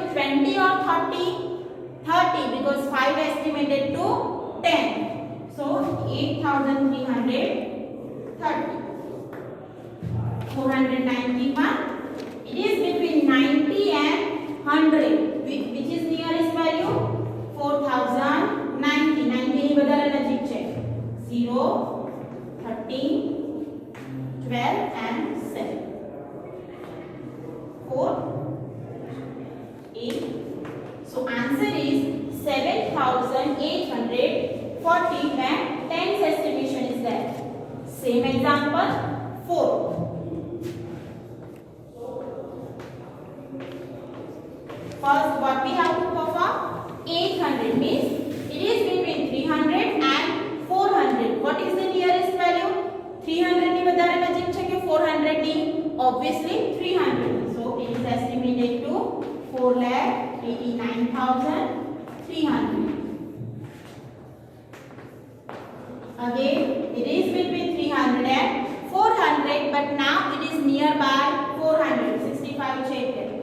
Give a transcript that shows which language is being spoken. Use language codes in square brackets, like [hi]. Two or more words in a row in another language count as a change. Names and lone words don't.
[en] 20 or 30? 30, because 5 estimated to 10. So 8,330. 491. It is between 90 and 100. Which is nearest value? 4,090. [gu] 90 ની વધારે નજીક છે. 0, 13, 12 and 7. [en] 4, 8. So answer is 7,840 when tens estimation is there. Same example 4. First what we have to perform? 800 means it is between 300 and 400. What is the nearest value? [gu] 300 ની વધારે નજીક છે કે 400 ની? [en] Obviously 300. So it is estimated to 4,89,300. Again it is between 300 and 400, but now it is nearby 400. [gu] 65 છે એટલે.